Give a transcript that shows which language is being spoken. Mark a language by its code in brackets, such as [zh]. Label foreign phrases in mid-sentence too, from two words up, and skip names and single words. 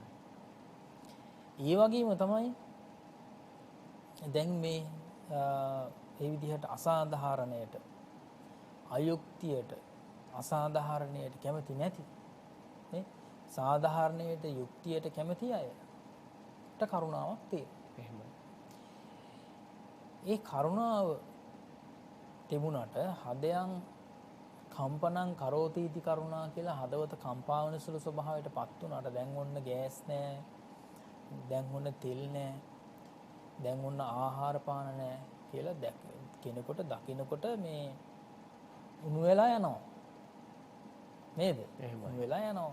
[si] ඒ වගේම තමයි දැන් මේ ඒ විදිහට අසාධාරණයට අයුක්තියට අසාධාරණයට කැමති නැති නේ සාධාරණයට යුක්තියට කැමති අයට කරුණාවක් තියෙනවා. එහෙමයි. ඒ කරුණාව තිබුණට [pi] හදයන් කම්පනං කරෝති इति [si] කරුණා කියලා හදවත කම්පා වෙන සුළු ස්වභාවයටපත් වුණාට දැන් ඔන්න ගෑස් නැහැ. දැන් ඔන්න තෙල් නැහැ. දැන් ඔන්න ආහාර පාන නැහැ කියලා කෙනෙකුට දකින්නකොට මේ උණු වෙලා යනවා. නේද? උණු වෙලා යනවා.